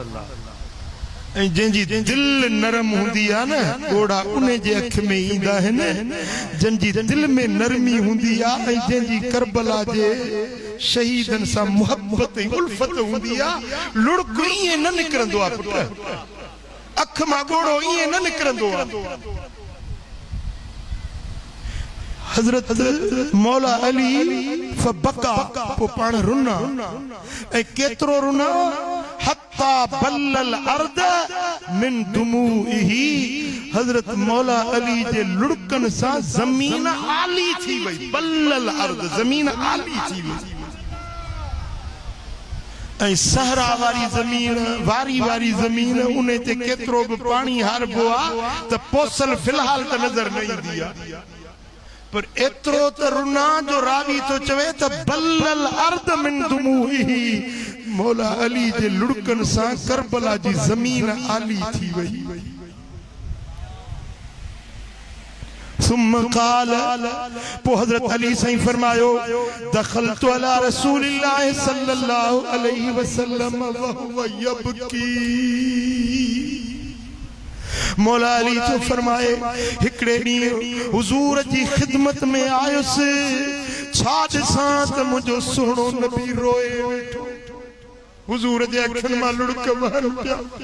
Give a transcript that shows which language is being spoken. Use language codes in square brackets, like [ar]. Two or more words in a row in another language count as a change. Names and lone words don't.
[sd] ऐं जंहिंजी दिल नरम हूंदी आहे न ॻोढ़ा उन जे अख में ईंदा आहिनि, जंहिंजी दिल में नरमी हूंदी आहे ऐं जंहिंजी करबला जे शहीदनि सां मुहबत ऐं उल्फत हूंदी आहे, लुड़क ईअं न निकिरंदो आहे पुट, अख मां ॻोढ़ो ईअं न निकिरंदो आहे। हजरत मौला अली फबका पो पाण रुना ऐं केतिरो रुना [ar] حتى بل الأرض من دموعه. [sd] हजरत मौला अली जे लुड़कन सां ज़मीन आली थी वई, [ar] بل الأرض [sd] ज़मीन आली थी वई। ऐं सहरा वारी ज़मीन वारी वारी ज़मीन उन ते केतिरो बि पाणी हारबो आहे त पोसल फिलहाल त नज़र न ईंदी आहे, पर एतिरो त रुना जो रावी तो चवे त [ar] بل الأرض من دموعه. [sd] मौला अली जे लुड़कन सां करबला जी ज़मीन आली थी वई। [ar] ثم قال [sd] पो हजरत अली साईं फरमायो [ar] دخلت على رسول الله صلى الله عليه وسلم وهو يبكي. [sd] मौला अली तो फरमाए हिकड़े ॾींहुं हुजूर जी खिदमत में आयुसि, छा ॾिसां त मुंहिंजो सुहिणो नबी रोए वेठो, हुजूर जे अखियुनि मां लुड़क वहनि पिया।